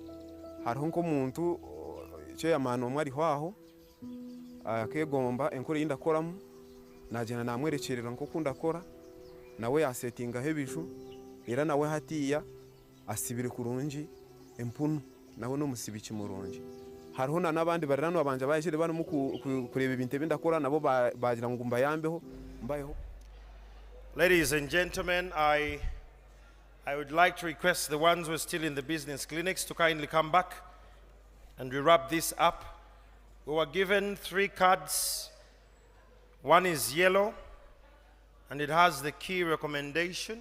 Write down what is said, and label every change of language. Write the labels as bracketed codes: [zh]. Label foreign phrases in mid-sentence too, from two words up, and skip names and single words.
[nyo] hariho nk'omuntu chairman omwe ariho aho akegomba enkora yindakoramu nagenda namwerekerera nk'oku ndakora nawe yasetingaho ebiju era nawe hatiya asibire kurungi empunu nawe n'omusibiki murungi hariho n'abandi barirano abanje bayishire barimo kureba ebintu ebindakora nabo bagira ngo mbayambeho mbayeho. [en] Ladies and gentlemen, I would like to request the ones who are still in the business clinics to kindly come back and we wrap this up. We were given 3 cards. One is yellow and it has the key recommendation.